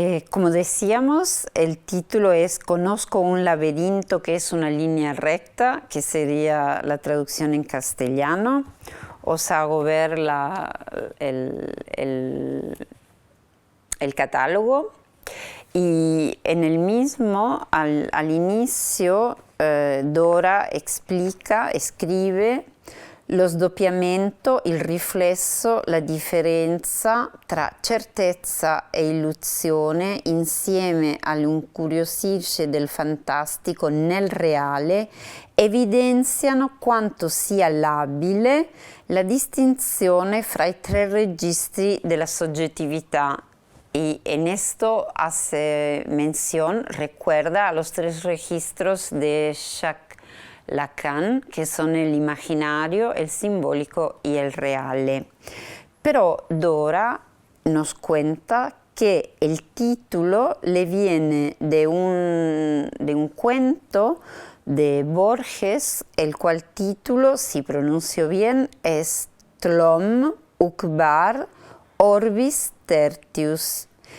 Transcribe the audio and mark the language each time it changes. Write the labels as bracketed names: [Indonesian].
[Spanish] Como decíamos, el título es Conozco un laberinto que es una línea recta, que sería la traducción en castellano. Os hago ver el catálogo, y en el mismo, al inicio, Dora escribe [Italian] lo sdoppiamento, il riflesso, la differenza tra certezza e illusione insieme all'incuriosirci del fantastico nel reale evidenziano quanto sia labile la distinzione fra i tre registri della soggettività. [Spanish] Y en esto hace mención, recuerda a los tres registros de Jacques Lacan, que son el imaginario, el simbólico y el reale. Pero Dora nos cuenta que el título le viene de un cuento de Borges, el cual título, si pronuncio bien, es Tlom Uqbar Orbis Tertius.